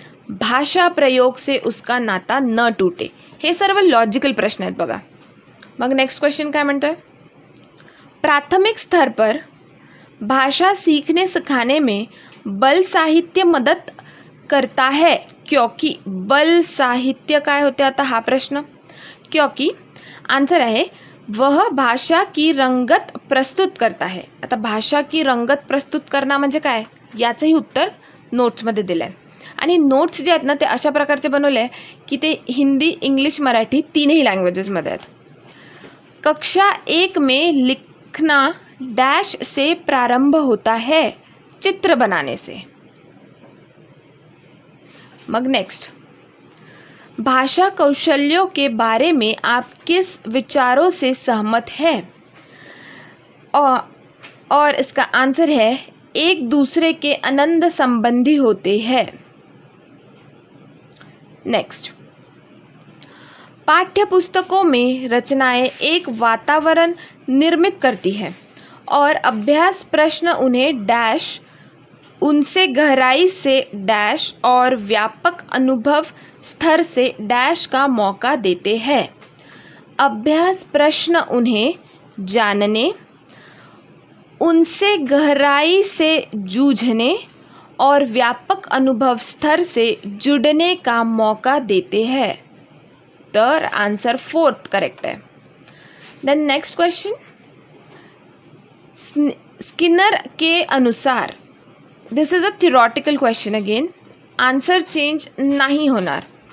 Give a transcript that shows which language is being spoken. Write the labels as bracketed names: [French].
[Hindi] भाषा प्रयोग से उसका नाता न टूटे. [Marathi] हे सर्व लॉजिकल प्रश्न आहेत बघा. मग नेक्स्ट क्वेश्चन काय म्हणतोय, [Hindi] प्राथमिक स्तर पर भाषा सीखने सिखाने में बल साहित्य मदद करता है क्योंकि. [Marathi] बल साहित्य काय होते आता हा प्रश्न. [Hindi] क्योंकि [Marathi] आन्सर आहे [Hindi] वह भाषा की रंगत प्रस्तुत करता है. [Marathi] आता भाषा की रंगत प्रस्तुत करणं म्हणजे काय याचंही उत्तर नोट्समध्ये दिलं आहे. आणि नोट्स जे आहेत ना ते अशा प्रकारचे बनवले आहे की ते हिंदी, इंग्लिश, मराठी तीनही लँग्वेजेसमध्ये आहेत. [Hindi] कक्षा 1 में लिखना डैश से प्रारंभ होता है. चित्र बनाने से. मग नेक्स्ट, भाषा कौशल्यों के बारे में आप किस विचारों से सहमत हैं. और इसका आंसर है एक दूसरे के अनंत संबंधी होते हैं. नेक्स्ट, पाठ्य पुस्तकों में रचनाएं एक वातावरण निर्मित करती हैं और अभ्यास प्रश्न उन्हें डैश उनसे गहराई से डैश और व्यापक अनुभव स्तर से डैश का मौका देते हैं. अभ्यास प्रश्न उन्हें जानने, उनसे गहराई से जूझने और व्यापक अनुभव स्तर से जुड़ने का मौका देते हैं. [Marathi] तर आंसर 4th करेक्ट है. [English] then next question, [Hindi] स्किनर के अनुसार. [English] This is a theoretical question again. Answer change नहीं होणार.